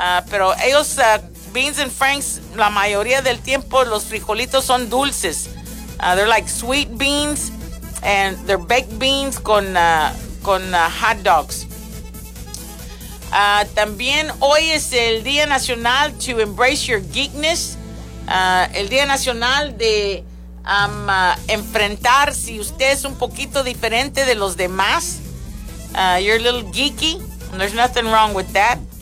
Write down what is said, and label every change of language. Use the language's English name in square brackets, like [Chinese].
[Spanish] Pero ellos, Beans and Franks, la mayoría del tiempo los frijolitos son dulces. [English] They're like sweet beans, and they're baked beans con hot dogs. [Spanish] También hoy es el Día Nacional [English] to Embrace Your Geekness, [Spanish] el Día Nacional de enfrentar si usted es un poquito diferente de los demás. [English] You're a little geeky, there's nothing wrong with that.